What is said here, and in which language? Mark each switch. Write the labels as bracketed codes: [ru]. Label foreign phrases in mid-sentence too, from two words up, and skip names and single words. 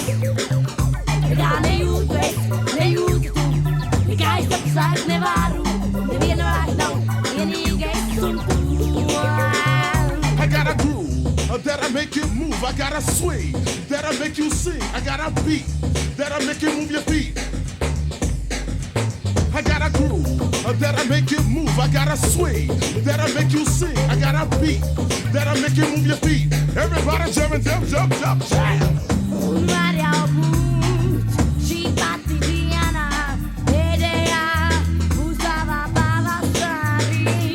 [lv] Nekā nejūtu es, nejūti tu, nekā es tavu slēgt nevaru, neviena vairāk nav, vienīgi es un tu. [en] I got a groove that'll make you move. I got a swing that'll make you sing. I got a beat that'll make you move your feet. I got a groove that'll make you move. I got a swing that'll make you sing. I got a beat that'll make you move your feet. Everybody jumping, jump, jump, jump, jam. [lv] Un var jau būt šī pati diena, pēdējā būs tavā pavasarī.